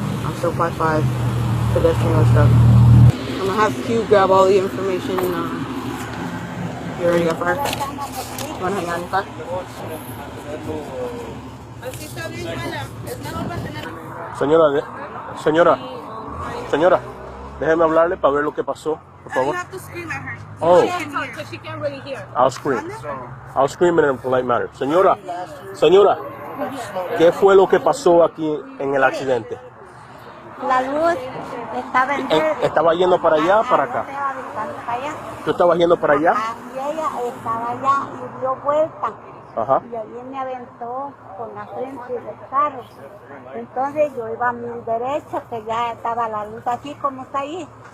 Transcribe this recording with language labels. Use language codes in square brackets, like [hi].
[en] I'm still 5'5", pedestrian was struck. I'm gonna have Q grab all the information. You already got fired? You wanna hang on your car? [es] Señora, déjeme hablarle para ver lo que pasó. Por favor. [en] You have to scream at her. Oh. She can't talk because she can't really hear. I'll scream in a polite manner. [es] Señora, ¿qué fue lo que pasó aquí en el accidente? La luz estaba en verde. ¿Estaba yendo para allá o para acá? ¿Tú estabas yendo para allá? Y ella estaba allá y dio vuelta. Ajá. Y allí me aventó con la frente del carro. Entonces yo iba a mi derecha, que ya estaba la luz así como está ahí.